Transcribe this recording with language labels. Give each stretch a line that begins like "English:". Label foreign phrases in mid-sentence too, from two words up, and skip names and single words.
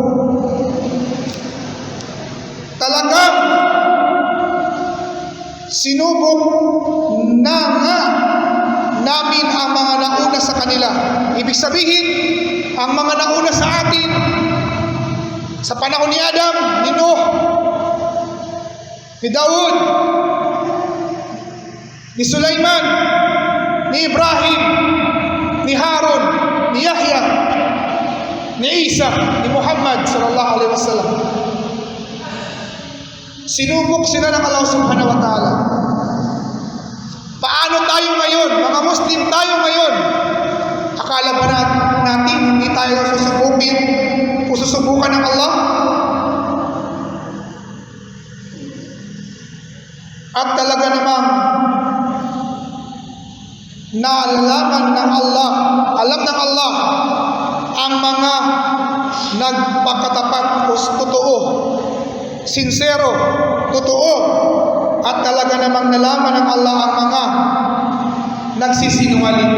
Filipino: Talagang sinubok na nga namin ang mga nauna sa kanila. Ibig sabihin, ang mga nauna sa atin, sa panahon ni Adam, ni Nuh, ni Daud, ni Sulaiman, ni Ibrahim, ni Harun, ni Yahya, ni Isa, ni Muhammad
Arabic: sallallahu alaihi wasallam.
Filipino: Sinubok sila ng Allah
Arabic: subhanahu wa ta'ala.
Filipino: Paano tayo ngayon? Mga Muslim tayo ngayon. Akala ba natin hindi tayo susubukin o susubukan ng Allah? At talaga namang naalaman ng Allah, alam ng Allah ang mga nagpakatapat o totoo, sincero, totoo, at talaga namang nalaman ng Allah ang mga nagsisinungaling.